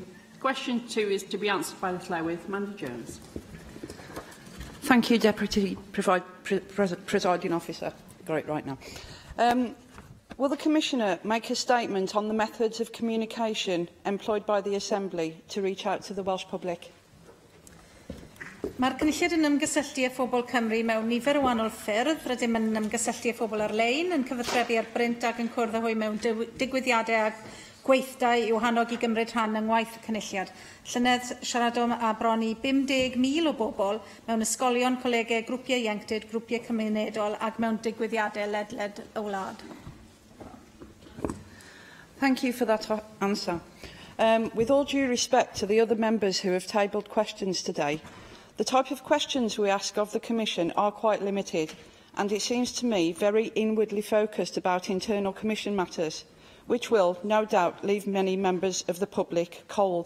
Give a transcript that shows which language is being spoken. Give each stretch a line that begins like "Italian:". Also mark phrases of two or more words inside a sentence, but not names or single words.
English: Question 2 is to be answered by the Llywydd. Amanda Jones. Thank you, Deputy Presiding Officer. Got it right now. Will the Commissioner make a statement on the methods of communication employed by the Assembly to reach out to the Welsh public?
Welsh: Mae'r cynulliad yn ymgysylltu â phobl Cymru mewn nifer o wahanol ffyrdd, rydym yn ymgysylltu â phobl ar-lein, yn cyfathrebu ar brynt ac yn cwrdd â hwy mewn digwyddiadau a gweithdai i'w hannog I gymryd rhan yng ngwaith y cynulliad. Llynedd siaradom a bron I 50,000 o bobl mewn ysgolion, colegau, grwpiau ieuenctid, grwpiau cymunedol ac mewn digwyddiadau ledled y wlad.
English: Thank you for that answer. With all due respect to the other members who have tabled questions today, the type of questions we ask of the Commission are quite limited, and it seems to me very inwardly focused about internal Commission matters, which will, no doubt, leave many members of the public cold.